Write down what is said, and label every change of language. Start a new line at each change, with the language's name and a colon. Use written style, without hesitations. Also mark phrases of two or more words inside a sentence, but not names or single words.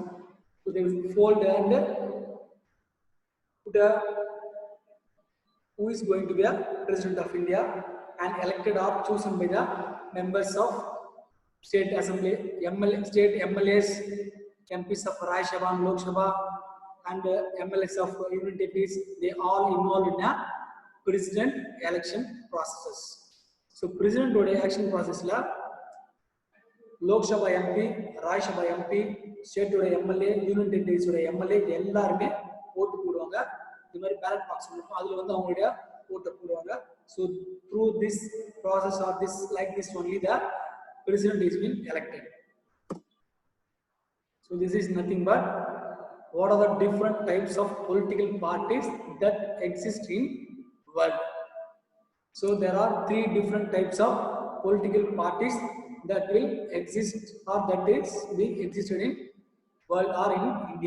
English: So they will fold and put who is going to be a president of India and elected or chosen by the members of state assembly, state MLAs, MPs of Rajya Sabha and Lok Sabha and MLAs of union territories. They all involved in a president election processes. So president election process la Lok Sabha MP, Rajya Sabha MP, state MLA, union territories MLA
Tamil: எல்லாருமே ஓட்டு போடுவாங்க. இந்த மாதிரி
English: ballot box
Tamil: இருக்கும். அதுல வந்து அவங்களுடைய ஓட்டு போடுவாங்க.
English: So through this process or this like this only the president is being elected. So this is nothing but what are the different types of political parties that exist in world. So there are three different types of political parties that will exist or that is being existed in world or in India.